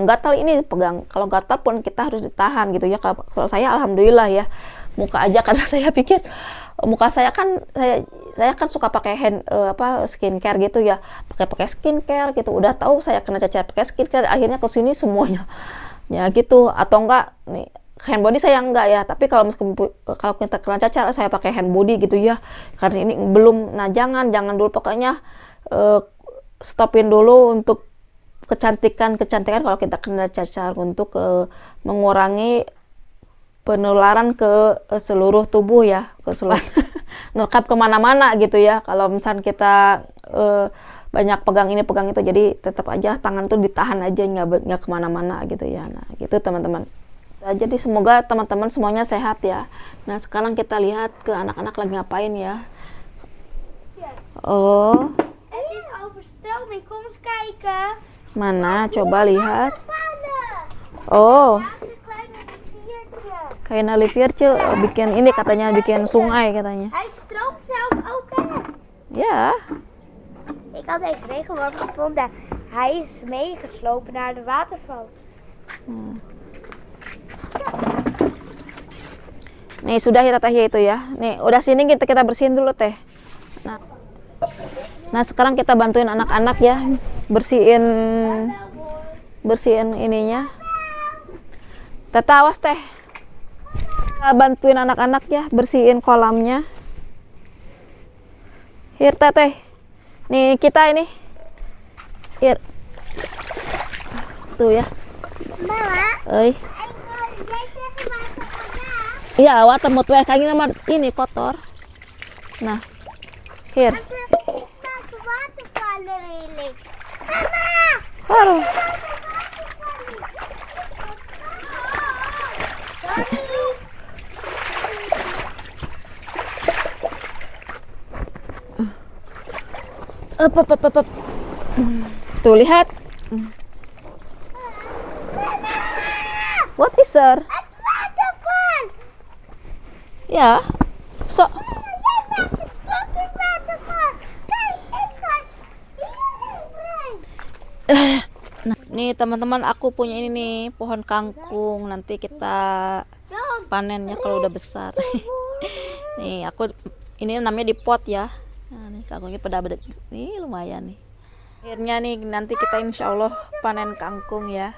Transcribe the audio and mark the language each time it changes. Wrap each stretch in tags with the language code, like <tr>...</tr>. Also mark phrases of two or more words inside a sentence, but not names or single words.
<id>Gatal ini pegang, kalau gatal pun kita harus ditahan gitu ya. Kalau saya alhamdulillah ya, muka aja karena saya pikir muka saya kan saya kan suka pakai skincare gitu ya, pakai skincare gitu, udah tahu saya kena cacar pakai skincare, akhirnya kesini semuanya ya gitu. Atau enggak nih</id> <en>hand body</en> <id>saya enggak ya, tapi kalau kita kena cacar saya pakai</id> <en>hand body</en> <id>gitu ya, karena ini belum. Nah jangan dulu, pokoknya stopin dulu untuk kecantikan kalau kita kena cacar, untuk mengurangi penularan ke seluruh tubuh ya, ke seluruh nerkap kemana-mana gitu ya. Kalau misalnya kita banyak pegang ini pegang itu, jadi tetap aja tangan tuh ditahan aja, nggak kemana-mana gitu ya. Nah gitu teman-teman. Jadi semoga teman-teman semuanya sehat ya. Nah sekarang kita lihat ke anak-anak lagi ngapain ya. Oh,</id> <nl>Het is overstroming. Kom eens kijken.</nl> <id>mana coba lihat. Oh,</id> <nl>Daar is een kleine riviertje.</nl> <id>kayak riviertje bikin ini, katanya bikin sungai katanya.</id> <nl>Hij stroomt zelf ook uit.</nl> <id>Ya.</id> <nl>Ik had deze regenworm gevonden. Hij is meegeslopen naar de waterval.</nl> <id>Nih sudah ya teteh itu ya. Nih udah sini kita bersihin dulu teh. Nah sekarang kita bantuin anak-anak ya bersihin ininya. Teteh awas teh. Kita bantuin anak-anak ya bersihin kolamnya. Here teteh. Nih kita ini. Here. Tuh ya. Mama, Oi.</id> <nl>ik wil deze water vandaag. Iya, water moet weg.</nl> <id>Kayaknya nama ini kotor. Nah, here.</id> <nl>Maak watervallen redelijk. Mama!</nl> <id>Aduh.</id> <en>Sorry. Up.</en> <id>Tuh lihat.</id> <en>What is there?</en> <nl>Het waterval! Ya. So. Kijk naar de stukje waterval. Kijk, ik ga hier.</nl> <id>Nah, nih teman-teman, aku punya ini nih pohon kangkung. Nanti kita panennya kalau udah besar. Nih aku ini namanya di pot ya. Nah, nih kangkungnya pada nih lumayan nih. Akhirnya nih nanti kita</id> <ar>insya Allah</ar> <id>panen kangkung ya.</id>